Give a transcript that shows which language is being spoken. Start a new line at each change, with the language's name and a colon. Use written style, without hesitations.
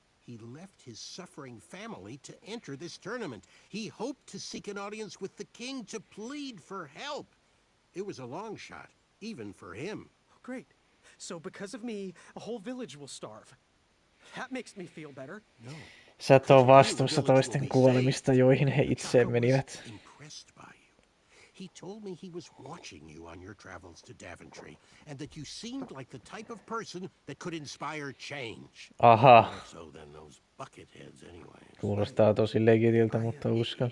English: he left his suffering family to enter this tournament. He hoped to seek an audience with the king to plead for help. It was a long shot, even for him. Great. So because of me, a whole village will starve. That makes me feel better. No.
Finnish: Sä et oo vastuussa toisten kuolemista, joihin he itse menivät.
English: Impressed by you. He told me he was watching you on your travels to Daventry, and that you seemed like the type of person that could inspire change. Aha. So then those bucketheads anyway.
Finnish: Kuulostaa tosi legitiltä, mutta uskon.